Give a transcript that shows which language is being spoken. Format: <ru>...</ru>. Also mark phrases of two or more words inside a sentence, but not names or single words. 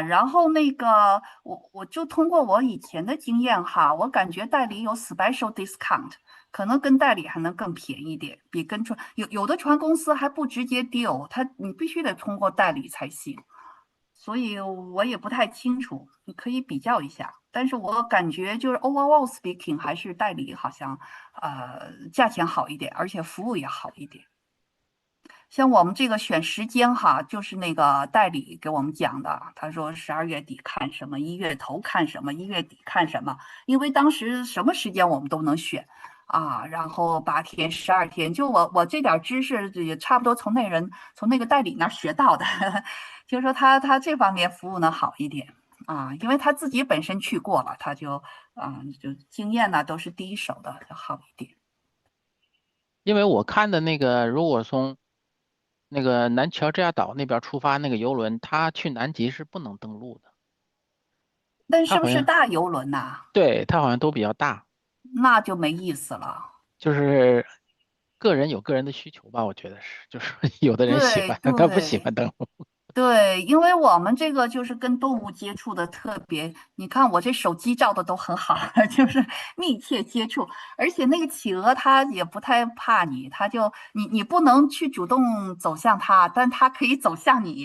<zh>然后那个我就通过我以前的经验哈，我感觉代理有</zh> <en>special discount，</en> <zh>可能跟代理还能更便宜点，比跟船有的船公司还不直接 deal，你必须得通过代理才行。所以我也不太清楚，你可以比较一下。但是我感觉就是</zh> <en>overall speaking，</en> <zh>还是代理好像价钱好一点，而且服务也好一点。像我们这个选时间哈，就是那个代理给我们讲的，他说12月底看什么，1月头看什么，1月底看什么，因为当时什麼時間我們都能選啊，然後8天、12天，就我這點知識也差不多從那個代理那兒學到的，就是說他這方面服務呢好一點啊，因為他自己本身去過了，他就經驗呢都是第一手的，就好一點。因為我看的那個，如果從那個南喬治亞島那邊出發那個遊輪，它去南極是不能登陸的。但是不是它好像大遊輪吶？對，它好像都比較大，那就沒意思了。就是個人有個人的需求吧，我覺得是，就是有的人喜歡，對他不喜歡登陸。對，因為我們這個就是跟動物接觸的特別，你看我這手機照的都很好，就是密切接觸，而且那個企鵝它也不太怕你，它就你不能去主動走向它，但它可以走向你。</zh>